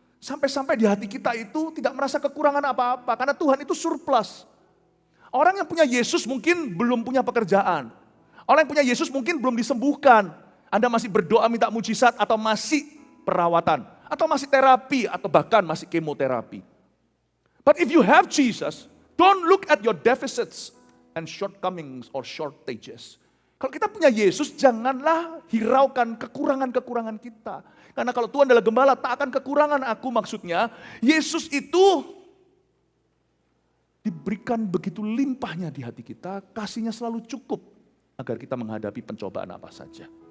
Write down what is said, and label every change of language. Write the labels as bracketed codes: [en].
[id] Sampai-sampai di hati kita itu tidak merasa kekurangan apa-apa, karena Tuhan itu surplus. Orang yang punya Yesus mungkin belum punya pekerjaan. Orang yang punya Yesus mungkin belum disembuhkan. Anda masih berdoa minta mujizat atau masih perawatan. Atau masih terapi, atau bahkan masih kemoterapi. [en] But if you have Jesus, don't look at your deficits and shortcomings or shortages. [id] Kalau kita punya Yesus, janganlah hiraukan kekurangan-kekurangan kita. Karena kalau Tuhan adalah gembala, tak akan kekurangan aku, maksudnya. Yesus itu diberikan begitu limpahnya di hati kita, kasihnya selalu cukup agar kita menghadapi pencobaan apa saja.